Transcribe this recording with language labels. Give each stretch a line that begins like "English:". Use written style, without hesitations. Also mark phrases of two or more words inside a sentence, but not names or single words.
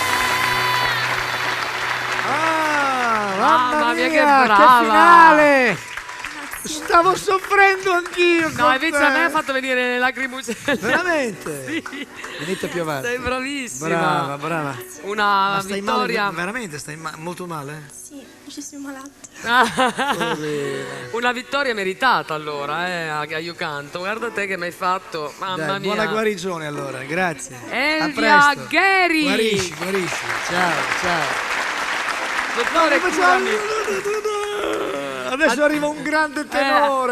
Italian: Mamma mia, che brava! Che finale! Stavo soffrendo anch'io. No, invece a me ha fatto venire le lacrimugelle. Veramente? Sì. Venite più avanti. Sei bravissima. Brava, brava. Una Ma stai vittoria. male? Veramente stai molto male? Sì,
French: je suis malade.
Italian: Una vittoria meritata allora, a You Canto. Guarda te che mi hai fatto, mamma Dai, mia. buona guarigione allora, grazie. Elvia A presto. Gheri. Guarisci. Ciao. Dottore, curami. Adesso arriva un grande tenore.